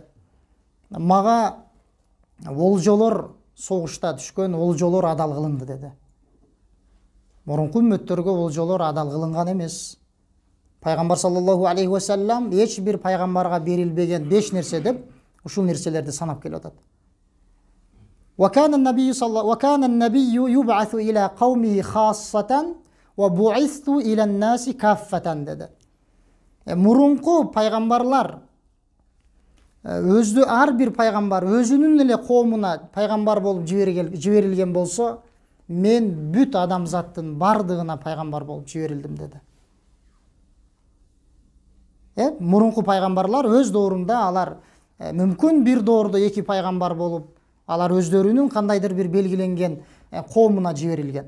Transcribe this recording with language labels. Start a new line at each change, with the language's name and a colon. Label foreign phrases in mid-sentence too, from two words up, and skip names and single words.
Kyrgyz: Мага олжолор, согушта түшкөн олжолор адал кылынды dedi. Мурунку үммөттөргө олжолор адал кылынган эмес. Пайгамбар
Arabic: صلى الله عليه وسلم
Kyrgyz: эч бир пайгамбарга берилбеген 5 нерсе деп ушул нерселерди санап келип атат.
Arabic: وكان النبي يبعث إلى قومه خاصة وبعثت إلى الناس كافة dedi.
Kyrgyz: Мурунку пайгамбарлар ар бир пайгамбар өзүнүн эле коомуна пайгамбар болуп жиберилген болсо, мен бүт адамзаттын бардыгына пайгамбар болуп жиберилдим dedi. Мурунку пайгамбарлар өз доорунда алар мүмкүн бир доордо 2 пайгамбар болуп, алар өздөрүнүн кандайдыр бир белгиленген коомуна жиберилген.